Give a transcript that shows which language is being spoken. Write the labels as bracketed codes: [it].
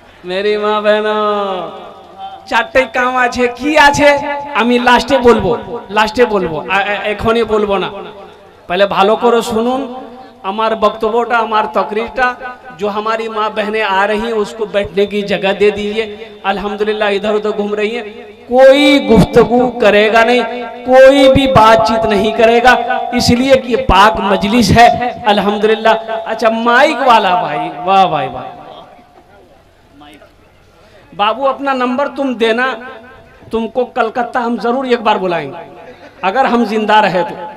[hi] मेरी माँ बहनों, [bn] চারটে কাম আছে। কি আছে আমি লাস্টে বলবো, লাস্টে বলবো, এখনই বলবো না। पहले ভালো করে শুনুন আমার বক্তব্যটা, আমার तकरीरটা। [hi] जो हमारी माँ बहनें आ रही हैं उसको बैठने की जगह दे दीजिए। अल्हम्दुलिल्लाह इधर उधर घूम रही हैं, कोई गुफ्तगू करेगा नहीं, कोई भी बातचीत नहीं करेगा, इसलिए कि पाक मजलिस है अल्हम्दुलिल्लाह। अच्छा, माइक वाला भाई, वाह भाई वाह, बाबू अपना नंबर तुम देना, तुमको कलकत्ता हम जरूर एक बार बुलाएंगे अगर हम जिंदा रहे तो।